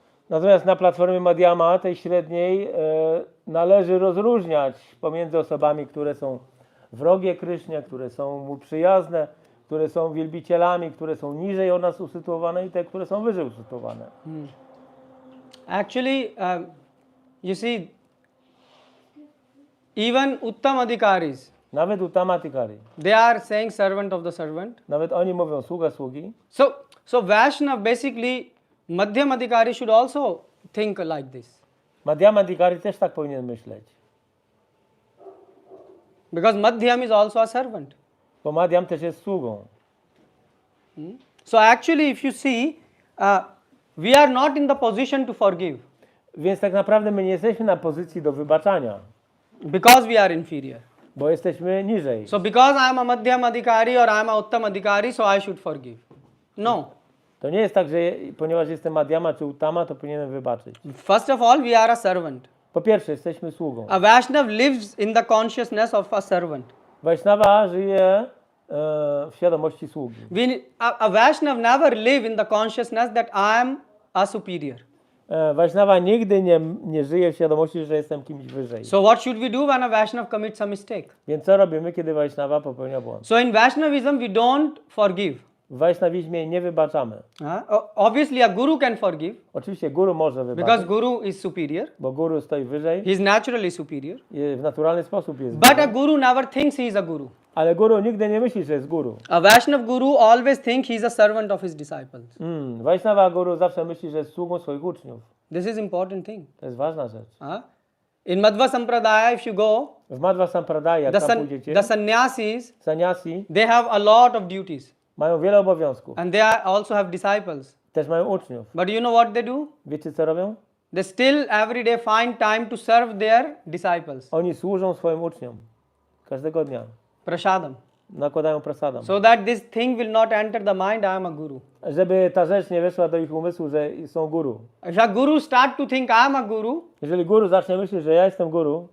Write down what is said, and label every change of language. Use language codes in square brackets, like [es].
[pl] Natomiast na platformie Madhyama, tej średniej, należy rozróżniać pomiędzy osobami, które są wrogie Krysznie, które są mu przyjazne, które są wielbicielami, które są niżej od nas usytuowane i te, które są wyżej usytuowane. [en] Actually, you see, even Uttamadhikaris, [pl] nawet Uttamadhikari, [en] they are saying servant of the servant. [pl] nawet oni mówią sługa sługi. [en] So Vaishnav basically, Madhyamadhikari should also think like this. [pl] Madhyamadhikari też tak powinien myśleć. [en] Because Madhyam is also a servant. [pl] Bo Madhyam też jest sługą. [en] So actually, if you see, we are not in the position to forgive. [pl] Więc tak naprawdę my nie jesteśmy na pozycji do wybaczania. [en] Because we are inferior. [pl] Bo jesteśmy niżej. [en] So because I am a Madhyamadhikari or I am a Uttamadhikari, so I should forgive. No. [pl] To nie jest tak, że ponieważ jestem Madhyama czy Uttama, to powinienem wybaczyć. [en] First of all, we are a servant. [pl] Po pierwsze, jesteśmy sługą. [en] A Vaishnav lives in the consciousness of a servant. [pl] Vaishnava żyje w świadomości sługi. [en] A Vaishnav never live in the consciousness that I am a superior. [pl] Vaishnava nigdy nie żyje w świadomości, że jestem kimś wyżej. [en] So what should we do when a Vaishnav commits a mistake? [pl] Więc co robimy, kiedy Vaishnava popełnia błąd? [en] So in Vaishnavism we don't forgive. [pl] W Vaishnavizmie nie wybaczamy. [en] Obviously a guru can forgive. [pl] Oczywiście guru może wybaczyć. [en] Because guru is superior. [pl] Bo guru stoi wyżej. [en] He is naturally superior. [pl] W naturalny sposób jest. [en] But a guru never thinks he is a guru. [pl] Ale guru nigdy nie myśli, że jest guru. [en] A Vaishnav guru always think he is a servant of his disciples. [pl] Vaishnava guru zawsze myśli, że jest sługą swoich uczniów. [en] This is important thing. [pl] To jest ważna rzecz. [en] In Madhva Sampradaya, if you go, [pl] w Madhva Sampradaya, jak tam pójdziecie, [en] the sannyasis, [pl] sannyasi, [en] they have a lot of duties. [pl] Mają wiele obowiązków. [en] And they also have disciples. [pl] Też mają uczniów. [en] But you know what they do? [pl] Wiecie co robią? [en] They still every day find time to serve their disciples. [pl] Oni służą swoim uczniom. Każdego dnia. Prasadam. Nakładają prasadam. [en] So that this thing will not enter the mind, I am a guru. [pl] Żeby ta rzecz nie weszła do ich umysłu, że są guru. [en] If a guru start to think I am a guru, [pl] jeżeli guru zacznie myśleć, że ja jestem guru,